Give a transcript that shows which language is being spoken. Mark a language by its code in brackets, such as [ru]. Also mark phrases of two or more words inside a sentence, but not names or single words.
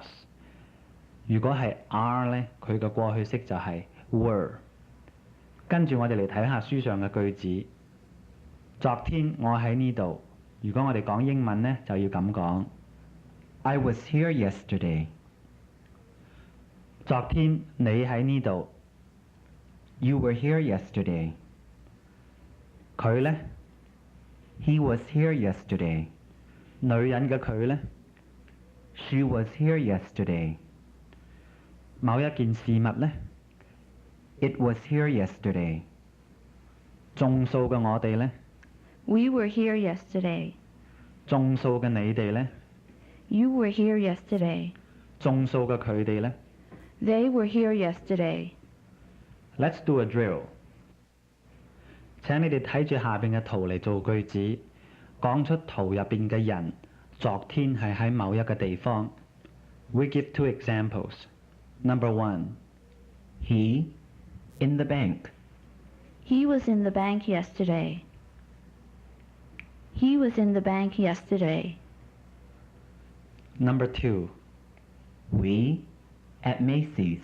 [yue] 如果係 are 呢，佢嘅過去式就係 were。跟住我哋嚟睇下書上嘅句子。昨天我喺呢度。如果我哋講英文呢，就要咁講。 [en] I was here yesterday. [yue] 昨天你喺呢度。 [en] You were here yesterday. [yue] 佢呢， [en] He was here yesterday. [yue] 女人嘅佢呢， [en] She was here yesterday. [yue] 某一件事物呢， [en] It was here yesterday. [yue] 眾數嘅我哋呢， [en] We were here yesterday. [yue] 眾數嘅你哋呢， [en] You were here yesterday. [yue] 眾數嘅佢哋呢。 [en] They were here yesterday. Let's do a drill。 [yue] 請你哋睇住下邊嘅圖嚟做句子，講出圖入邊嘅人昨天係喺某一個地方。 [en] We give 2 examples. Number 1. He in the bank. He was in the bank yesterday. He was in the bank yesterday. Number 2. We at Macy's.